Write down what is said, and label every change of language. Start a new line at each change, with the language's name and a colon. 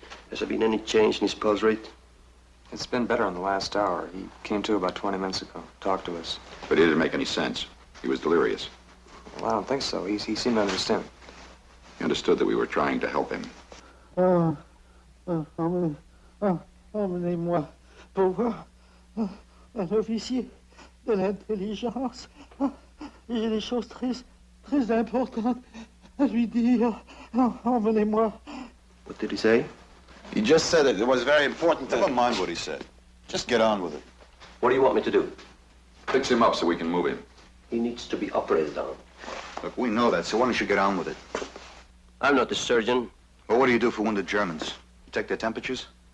English: Has there been any change in his pulse rate? It's been better in the last hour. He came to about 20 minutes ago, talked to us. But he didn't make any sense. He was delirious. Well, I don't think so. He seemed to understand. He understood that we were trying to help him.
French: Emmenez-moi pour voir un officier de l'intelligence. J'ai des choses très importantes à lui dire. Emmenez-moi.
English: What did he say? He just said that it was very important to... Never mind what he said. Just get on with it. What do you want me to do? Fix him up so we can move him. He needs to be operated on. Look, we know that, so why don't you get on with it? I'm not the surgeon. Well, what do you do for wounded Germans? You take their temperatures?